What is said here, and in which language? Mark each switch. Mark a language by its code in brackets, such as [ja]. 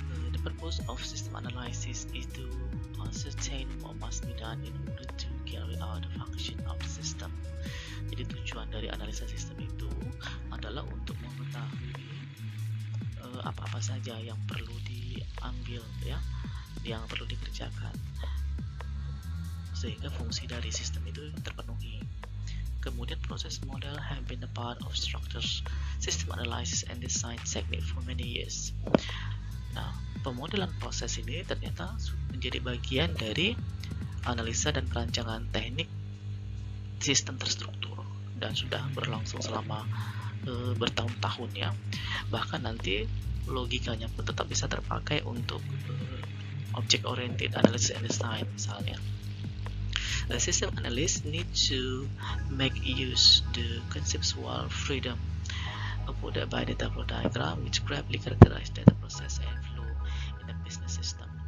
[en] The purpose of system analysis is to ascertain what must be done in order to carry out the function of the system. [id] Jadi tujuan dari analisa sistem itu adalah untuk mengetahui apa-apa saja yang perlu diambil ya, yang perlu dikerjakan, sehingga fungsi dari sistem itu terpenuhi. [en] Kemudian proses model have been a part of structures, system analysis and design technique for many years. [id] Nah, pemodelan proses ini ternyata menjadi bagian dari analisa dan perancangan teknik sistem terstruktur dan sudah berlangsung selama bertahun-tahun ya. Bahkan nanti logikanya pun tetap bisa terpakai untuk object oriented analysis and design misalnya. [en] The system analyst need to make use the conceptual freedom afforded by data flow diagram, which graphically characterize data process and flow in a business system.